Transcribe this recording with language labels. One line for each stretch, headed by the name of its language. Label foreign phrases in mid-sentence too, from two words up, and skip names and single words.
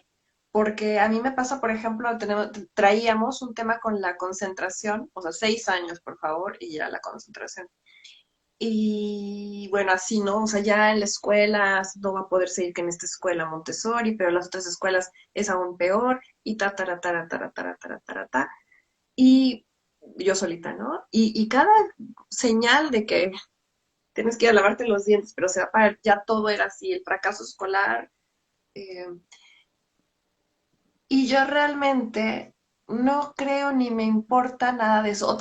Spanish: Porque a mí me pasa, por ejemplo, traíamos un tema con la concentración, o sea, 6 años, por favor, y ya la concentración. Y bueno, así, ¿no? O sea, ya en la escuela no va a poder seguir que en esta escuela Montessori, pero en las otras escuelas es aún peor, y ta, tara, tara, tara, tara, tara, tara, ta. Y yo solita, ¿no? Y cada señal de que tienes que ir a lavarte los dientes, pero se va a parar, ya todo era así, el fracaso escolar. eh, y yo realmente no creo ni me importa nada de eso.